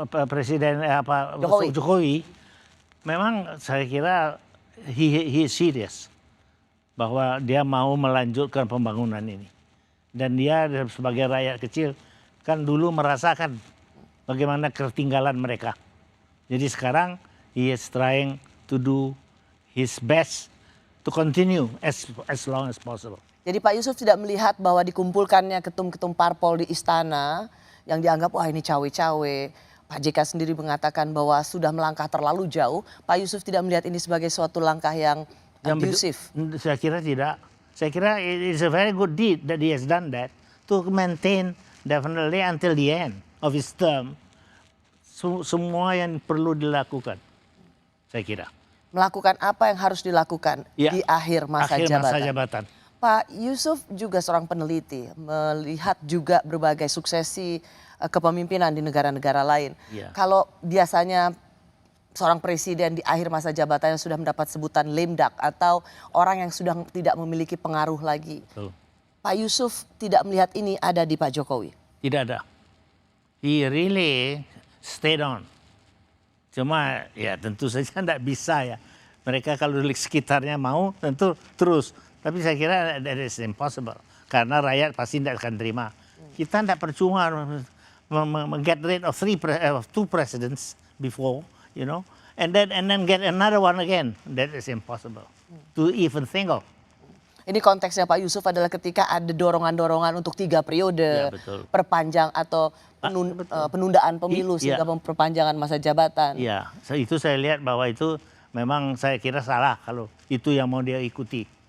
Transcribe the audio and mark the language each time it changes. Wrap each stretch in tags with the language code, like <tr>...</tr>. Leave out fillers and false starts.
<id>Presiden Jokowi memang saya kira</id> <en>he is serious</en> <id>bahwa dia mau melanjutkan pembangunan ini. Dan dia sebagai rakyat kecil kan dulu merasakan bagaimana ketertinggalan mereka. Jadi sekarang</id> <en>he is trying to do his best to continue as long as possible.</en> <id>Jadi Pak Yusuf tidak melihat bahwa dikumpulkannya ketum-ketum parpol di istana yang dianggap wah ini cawe-cawe. Pak JK sendiri mengatakan bahwa sudah melangkah terlalu jauh. Pak Yusuf tidak melihat ini sebagai suatu langkah yang abusif. Saya kira tidak. Saya kira</id> <en>it is a very good deed that he has done that to maintain definitely until the end of his term.</en> <id>Semua yang perlu dilakukan, saya kira. Melakukan apa yang harus dilakukan di akhir masa jabatan. Pak Yusuf juga seorang peneliti, melihat juga berbagai suksesi kepemimpinan di negara-negara lain. Iya. Kalau biasanya seorang presiden di akhir masa jabatannya sudah mendapat sebutan lame duck atau orang yang sudah tidak memiliki pengaruh lagi. Betul. Pak Yusuf tidak melihat ini ada di Pak Jokowi. Tidak ada.</id> <en>He really stayed on.</en> <id>Cuma ya tentu saja tidak bisa ya. Mereka kalau di sekitarnya mau tentu terus. Tapi saya kira</id> <en>that is impossible.</en> <id>Karena rakyat pasti tidak akan terima. Kita tidak percuma</id> <en>get rid of two presidents before, you know. And then get another one again. That is impossible to even think of.</en> <id>Ini konteksnya Pak Yusuf adalah ketika ada dorongan-dorongan untuk 3 periode, Ya, betul. perpanjang atau penundaan pemilu Iya. sehingga perpanjangan masa jabatan. Iya, itu saya lihat bahwa itu memang saya kira salah kalau itu yang mau dia ikuti.</id>